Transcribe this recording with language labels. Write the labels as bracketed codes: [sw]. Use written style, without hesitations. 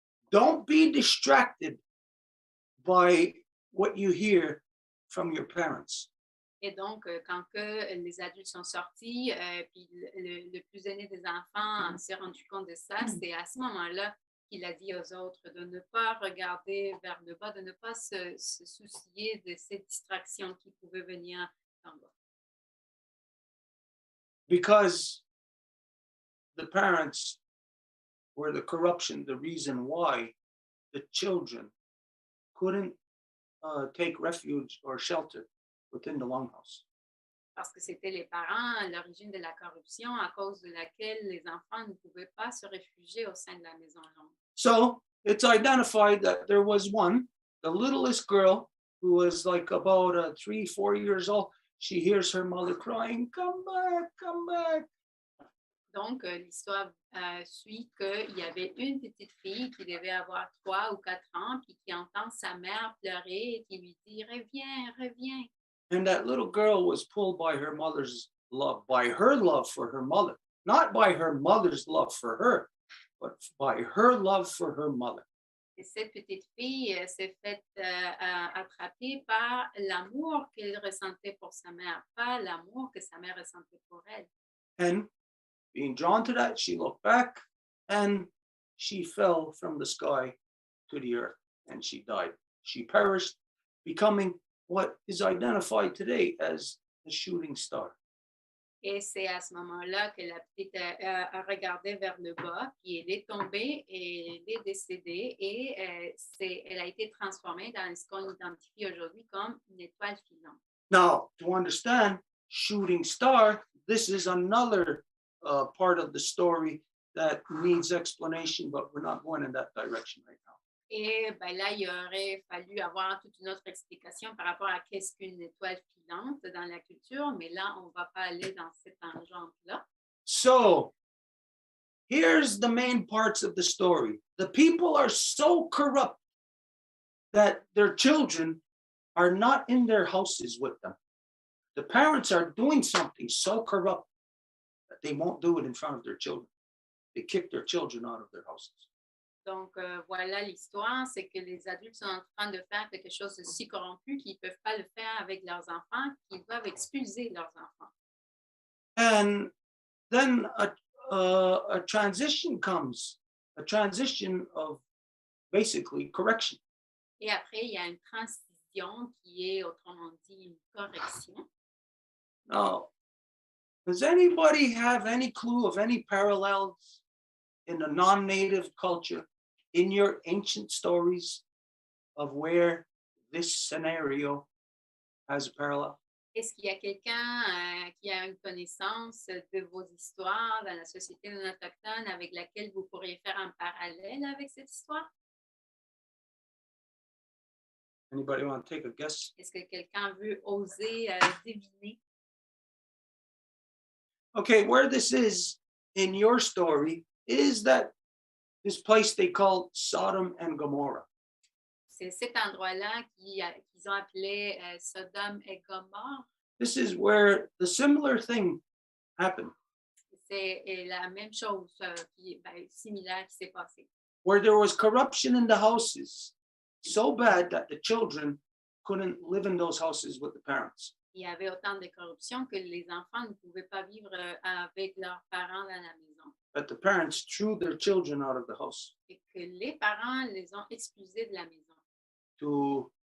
[en] Don't be distracted by what you hear from your parents. [fr] Et donc, quand que les adultes sont sortis, puis le plus aîné des enfants s'est rendu compte de ça, c'est à ce moment-là qu'il a dit aux autres de ne pas regarder vers le bas, de ne pas se soucier de ces distractions qui pouvaient venir en bas. [en] Because the parents were the corruption, the reason why the children couldn't take refuge or shelter within the longhouse. [fr] Parce que c'était les parents, l'origine de la corruption à cause de laquelle les enfants ne pouvaient pas se réfugier au sein de la maison longue. [en] So it's identified that there was one, the littlest girl, who was like about 3-4 years old. She hears her mother crying, come back, come back. [fr] Donc, l'histoire suit qu'il y avait une petite fille qui devait avoir 3 ou 4 ans, puis qui entend sa mère pleurer et qui lui dit, reviens, reviens. [en] And that little girl was pulled by her mother's love, by her love for her mother, not by her mother's love for her, but by her love for her mother. [fr] Et cette petite fille s'est faite attraper par l'amour qu'elle ressentait pour sa mère, pas l'amour que sa mère ressentait pour elle. [en] And being drawn to that, she looked back and she fell from the sky to the earth and she died. She perished, becoming what is identified today as the shooting star. [fr] Et c'est à ce moment-là que la petite a regardé vers le bas, puis elle est tombée et elle est décédée et elle a été transformée dans ce qu'on identifie aujourd'hui comme une étoile filante. [en] Now, to understand shooting star, this is another part of the story that needs explanation, but we're not going in that direction right now. [fr] Et ben là, il aurait fallu avoir toute une autre explication par rapport à qu'est-ce qu'une étoile filante dans la culture, mais là, on ne va pas aller dans cette tangente-là. [en] So, here's the main parts of the story. The people are so corrupt that their children are not in their houses with them. The parents are doing something so corrupt that they won't do it in front of their children. They kick their children out of their houses. [fr] Donc, voilà l'histoire, c'est que les adultes sont en train de faire quelque chose de si corrompu qu'ils ne peuvent pas le faire avec leurs enfants, qu'ils doivent expulser leurs enfants. [en] And then a transition comes, a transition of basically correction. [fr] Et après, il y a une transition qui est, autrement dit, une correction. [en] Now, does anybody have any clue of any parallels in a non-native culture, in your ancient stories, of where this scenario has a parallel? [fr] Est-ce qu'il y a quelqu'un qui a une connaissance de vos histoires dans la société non autochtone avec laquelle vous pourriez faire un parallèle avec cette histoire? [en] Anybody want to take a guess? [fr] Est-ce que quelqu'un veut oser deviner? [en] Okay, where this is in your story is that this place they called Sodom and Gomorrah. [fr] C'est cet endroit-là qu'ils ont appelé Sodome et Gomorrah. [en] This is where the similar thing happened, [fr] C'est la même chose similaire qui s'est passée. [en] where there was corruption in the houses so bad that the children couldn't live in those houses with the parents. [fr] Il y avait autant de corruption que les enfants ne pouvaient pas vivre avec leurs parents dans la maison. [en] that the parents threw their children out of the house [fr] et que les parents les ont expulsés de la maison